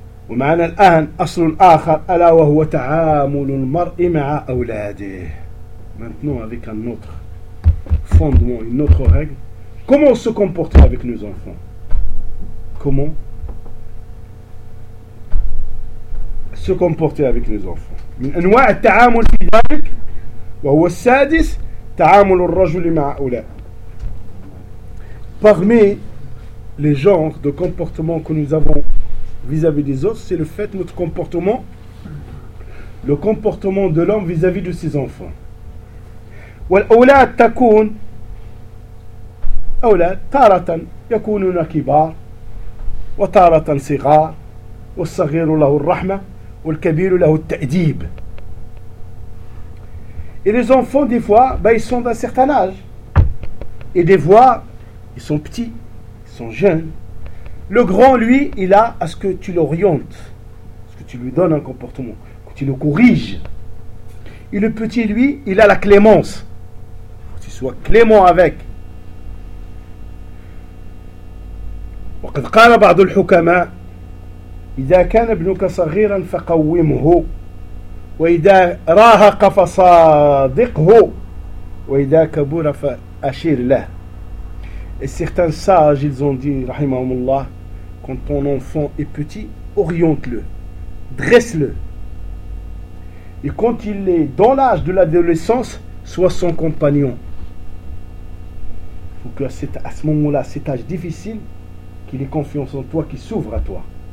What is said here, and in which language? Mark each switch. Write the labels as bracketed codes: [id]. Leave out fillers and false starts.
[fr] Et maintenant, l'âne, [ar] aslun akhar, ala wa huwa ta'amulun mar'i ma'a awladih. [fr] Maintenant, avec un autre fondement, une autre règle, comment se comporter avec nos enfants? Comment se comporter avec nos enfants? [ar] من أنواع التعامل في ذلك وهو السادس تعامل الرجل مع أولاد. [fr] Parmi les genres de comportement que nous avons vis-à-vis des autres, c'est le fait notre comportement, le comportement de l'homme vis-à-vis de ses enfants. [ar] والأولاد تكون أولاد تارة يكونون كبار وتارة صغار والصغير له الرحمة والكبير له التأديب. [fr] Et les enfants, des fois, ben, ils sont d'un certain âge. Et des fois, ils sont petits, ils sont jeunes. Le grand, lui, il a à ce que tu l'orientes, à ce que tu lui donnes un comportement, que tu le corriges. Et le petit, lui, il a la clémence. Il faut que tu sois clément avec. [ar] وقد قال بعض الحكماء إذا كان ابنك صغيرا فقومه وإذا راهق فصادقه وإذا كبر فأشير له. [fr] Et certains sages, ils ont dit, rahimahumullah, quand ton enfant est petit, oriente-le, dresse-le. Et quand il est dans l'âge de l'adolescence, sois son compagnon. Il faut qu'à ce moment-là, cet âge difficile, qu'il ait confiance en toi, qu'il s'ouvre à toi.